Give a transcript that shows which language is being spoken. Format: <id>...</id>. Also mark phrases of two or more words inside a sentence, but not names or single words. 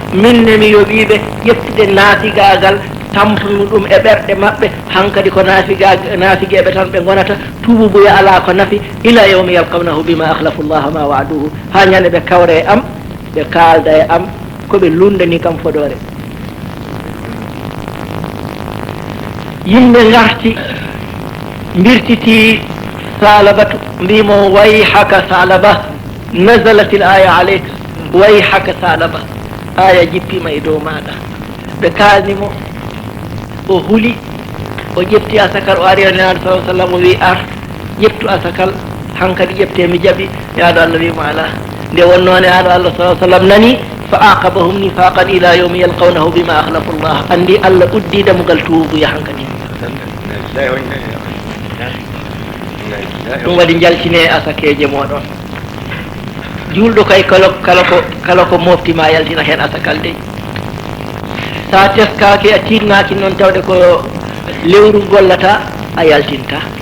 <ff>Min ne mi yoɓiɓe ƴettude naatigagal, tampunu ɗum e ɓerɗe maɓɓe, hankadi ko naafiga-, naafigeɓe tan ɓe gonata, tuubu buya ala ko nafi,</ff> <ar>إلى يوم يلقونه بما أخلفوا الله ما وعدوه.</ar> <ff>Ha ñande ɓe kawre e am, ɓe kalda e am, ko ɓe lundani kam fodore. Yimɓe garti, mbirtiti Salabatu, mbimo,</ff> <ar>"ويحك ثعلبة، نزلت الآية عليك، ويحك ثعلبة."</ar> <ff>Aya jippima e dow maɗa. Ɓe kalnimo, o huli, o ƴetti asakal, o ari e Nelaɗo</ff> <ar>صلى الله عليه وسلم,</ar> <ff>o wi, "Ar, ƴettu asakal, hankadi ƴette, mi jaɓi." Nelaɗo Allah wimo, "Ala." Nde wonno Nelaɗo Allah</ff> <ar>صلى الله عليه وسلم</ar> <ff>nani,</ff> <ar>"فأعقبهم نفاقا إلى يوم يلقونه بما أخلفوا الله."</ar> <ff>Andi Allah uddi damugal tuubu ya hankadi. Ɗum waɗi jaltine asakeje moɗon. Julɗo kay kala, kala ko, kala ko moftima yaltina hen asakal dey. Sa teskaki a tinnaki noon tawde ko lewru gollata, a yaltinta.</ff>